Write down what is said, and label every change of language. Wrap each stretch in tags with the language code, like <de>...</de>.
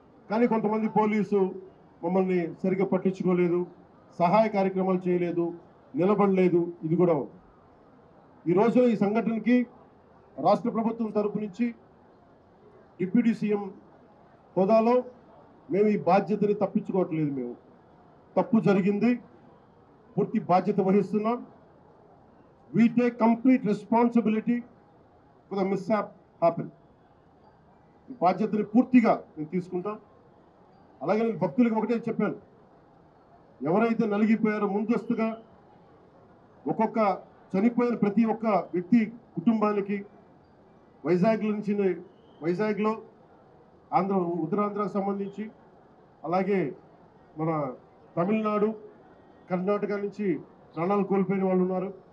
<te>కానీ కొంతమంది పోలీసు మమ్మల్ని సరిగ్గా పట్టించుకోలేదు, సహాయ కార్యక్రమాలు చేయలేదు, నిలబడలేదు. ఇది కూడా ఉంది. ఈరోజు ఈ సంఘటనకి రాష్ట్ర ప్రభుత్వం తరపు నుంచి డిప్యూటీ సీఎం హోదాలో మేము ఈ బాధ్యతని తప్పించుకోవట్లేదు. మేము తప్పు జరిగింది, పూర్తి బాధ్యత వహిస్తున్నాం.</te> <en>We take complete responsibility for the mishap happened.</en> <te>ఈ బాధ్యతని పూర్తిగా నేను తీసుకుంటాం. అలాగే నేను భక్తులకు ఒకటే చెప్పాను, ఎవరైతే నలిగిపోయారో ముందస్తుగా ఒక్కొక్క చనిపోయిన ప్రతి ఒక్క వ్యక్తి కుటుంబానికి వైజాగ్లో ఉత్తరాంధ్రకు సంబంధించి, అలాగే మన తమిళనాడు, కర్ణాటక నుంచి ప్రాణాలు కోల్పోయిన వాళ్ళు ఉన్నారు.</te>